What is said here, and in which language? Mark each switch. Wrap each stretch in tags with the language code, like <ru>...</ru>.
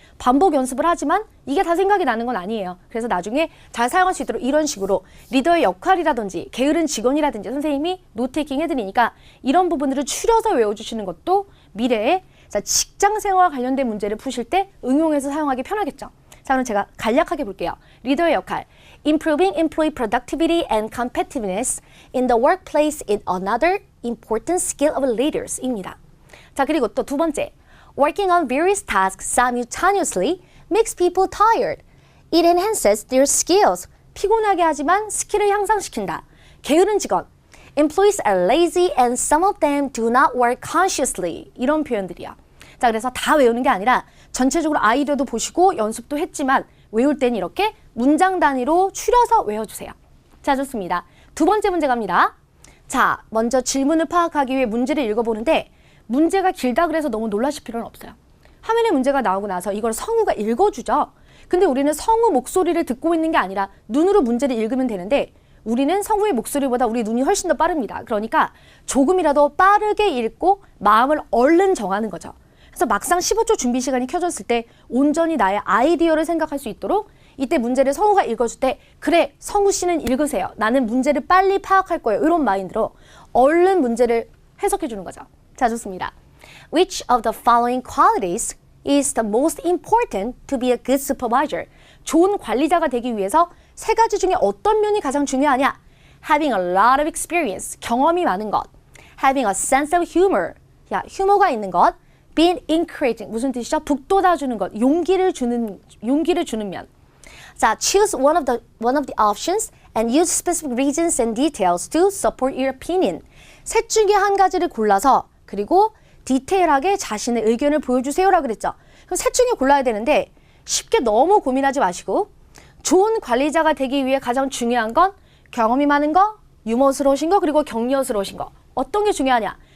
<ko>반복 연습을 하지만 이게 다 생각이 나는 건 아니에요. 그래서 나중에 잘 사용할 수 있도록 이런 식으로 리더의 역할이라든지 게으른 직원이라든지 선생님이 노테이킹 해드리니까 이런 부분들을 추려서 외워주시는 것도 미래에 직장 생활과 관련된 문제를 푸실 때 응용해서 사용하기 편하겠죠. 자, 그럼 제가 간략하게 볼게요. 리더의 역할.</ko> <en>Improving employee productivity and competitiveness in the workplace is another important skill of leaders입니다.</en> <ko>자, 그리고 또 두 번째.</ko> <en>Working on various tasks simultaneously makes people tired. It enhances their skills.</en> <ko>피곤하게 하지만 스킬을 향상시킨다. 게으른 직원.</ko> <en>Employees are lazy and some of them do not work consciously.</en> <ko>이런 표현들이야. 자, 그래서 다 외우는 게 아니라 전체적으로 아이디어도 보시고 연습도 했지만 외울 땐 이렇게 문장 단위로 추려서 외워주세요. 자, 좋습니다. 두 번째 문제 갑니다. 자, 먼저 질문을 파악하기 위해 문제를 읽어보는데 문제가 길다 그래서 너무 놀라실 필요는 없어요. 화면에 문제가 나오고 나서 이걸 성우가 읽어주죠. 근데 우리는 성우 목소리를 듣고 있는 게 아니라 눈으로 문제를 읽으면 되는데 우리는 성우의 목소리보다 우리 눈이 훨씬 더 빠릅니다. 그러니까 조금이라도 빠르게 읽고 마음을 얼른 정하는 거죠. 그래서 막상 15초 준비 시간이 켜졌을 때 온전히 나의 아이디어를 생각할 수 있도록 이때 문제를 성우가 읽어줄 때 그래, 성우 씨는 읽으세요. 나는 문제를 빨리 파악할 거예요. 이런 마인드로 얼른 문제를 해석해 주는 거죠. 자, 좋습니다.</ko> <en>Which of the following qualities is the most important to be a good supervisor?</en> <ko>좋은 관리자가 되기 위해서 세 가지 중에 어떤 면이 가장 중요하냐?</ko> <en>Having a lot of experience,</en> <ko>경험이 많은 것.</ko> <en>Having a sense of humor,</en> <ko>야, 휴머가 있는 것.</ko> <en>Being encouraging,</en> <ko>무슨 뜻이죠? 북돋아주는 것, 용기를 주는 면.</ko> <en>자, choose one of the options and use specific reasons and details to support your opinion.</en> <ko>셋 중에 한 가지를 골라서 그리고 디테일하게 자신의 의견을 보여주세요라고 그랬죠. 그럼 셋 중에 골라야 되는데 쉽게 너무 고민하지 마시고 좋은 관리자가 되기 위해 가장 중요한 건 경험이 많은 거, 유머스러우신 거, 그리고 격려스러우신 거. 어떤 게 중요하냐?</ko>